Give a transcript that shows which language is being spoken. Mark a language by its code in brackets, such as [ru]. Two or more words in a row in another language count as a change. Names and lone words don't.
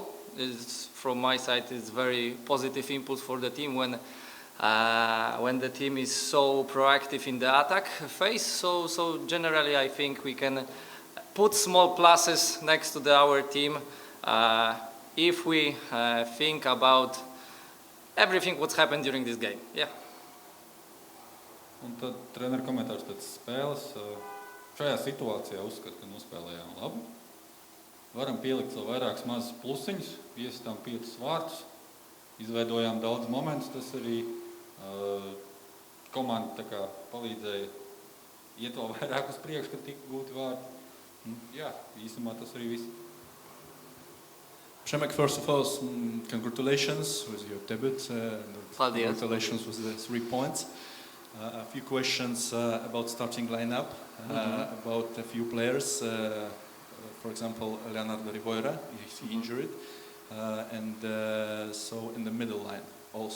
[en] From my side, it's very positive input for the team when the team is so proactive in the attack phase. So generally, I think we can put small pluses next to our team if we think about everything what's happened during this game. Yeah. [lv] Un tad treneru komentārs pēc spēles. Šajā situācijā uzskatu, ka nospēlējām labu. Varam pielikt vēl vairākus mazus plusiņus, iesitām 5 vārtus, izveidojām daudz momentus, tas arī komanda tā kā palīdzēja iet vēl vairāk uz priekšu, kad tika gūti vārti. Jā, īsumā tas arī viss. [en] Przemek, first of all, congratulations with your debut. Congratulations with the 3 points. A few questions about starting lineup, about a few players. For example, Leonardo Rivoira, is injured, and so in the middle line also.